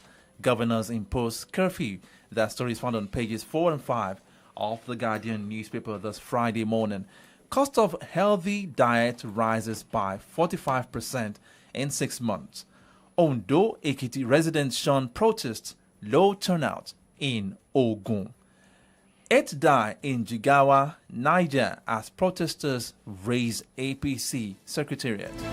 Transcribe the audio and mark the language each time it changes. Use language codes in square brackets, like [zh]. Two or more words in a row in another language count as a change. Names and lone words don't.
[en] Governors impose curfew. That story is found on pages 4 and 5 of the Guardian newspaper this Friday morning. Cost of healthy diet rises by 45% in 6 months. Ondo Ekiti residents shun protests. Low turnout in Ogun. 8 die in Jigawa, Niger as protesters raise APC secretariat.